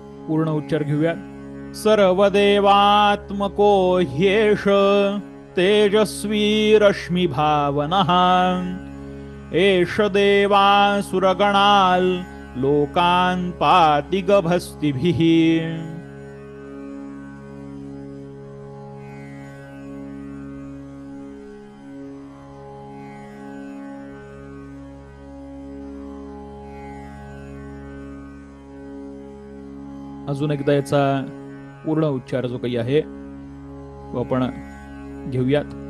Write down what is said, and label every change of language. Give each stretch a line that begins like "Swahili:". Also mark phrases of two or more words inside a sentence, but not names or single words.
Marathi: पूर्ण उच्चार घेऊयात.
Sanskrit: सर्वदेवात्मको ह्येष तेजस्वी रश्मी भावनः एष देवासुरगणाल लोकान् पाति गभस्तिभिः.
Marathi: अजून एकदा याचा पूर्ण उच्चार जो काही आहे तो आपण घेऊयात.